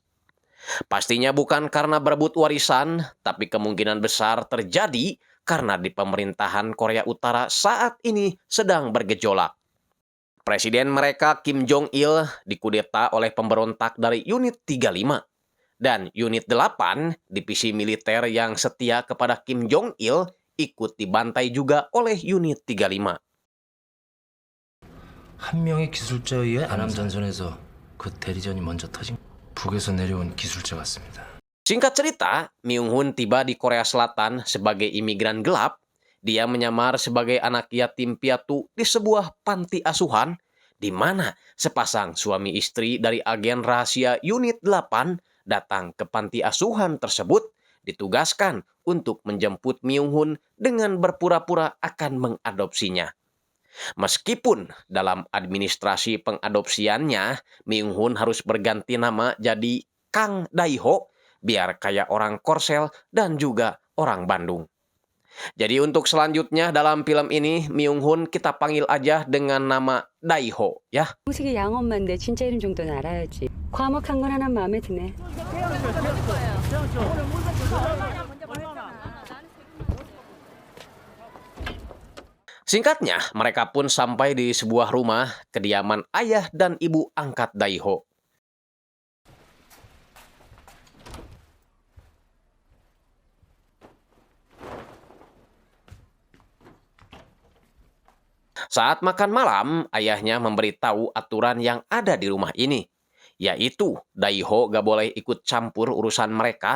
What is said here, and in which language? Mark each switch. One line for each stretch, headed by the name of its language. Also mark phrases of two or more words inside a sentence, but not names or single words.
Indonesian: Pastinya bukan karena berebut warisan, tapi kemungkinan besar terjadi karena di pemerintahan Korea Utara saat ini sedang bergejolak. Presiden mereka Kim Jong-il dikudeta oleh pemberontak dari Unit 35. Dan Unit 8, divisi militer yang setia kepada Kim Jong-il, ikut dibantai juga oleh Unit 35.
Korean: 한 명의 기술자에 의해 안암 전선에서 그 대리전이 먼저 터진 북에서 내려온 기술자 같습니다.
Indonesian: Singkat cerita, Myung-hun tiba di Korea Selatan sebagai imigran gelap. Dia menyamar sebagai anak yatim piatu di sebuah panti asuhan, di mana sepasang suami istri dari agen rahasia Unit 8 datang ke panti asuhan tersebut, ditugaskan untuk menjemput Myung-hun dengan berpura-pura akan mengadopsinya. Meskipun dalam administrasi pengadopsiannya, Myung-hun harus berganti nama jadi Kang Dae-ho, biar kayak orang Korsel dan juga orang Bandung. Jadi untuk selanjutnya dalam film ini, Myung-hun kita panggil aja dengan nama Dae-ho ya.
Korean: 형식이 양엄마인데 진짜 이름 정도는 알아야지. 과묵한 건 하나 마음에 드네.
Indonesian: Singkatnya, mereka pun sampai di sebuah rumah kediaman ayah dan ibu angkat Dae-ho. Saat makan malam, ayahnya memberitahu aturan yang ada di rumah ini, yaitu Dae-ho gak boleh ikut campur urusan mereka.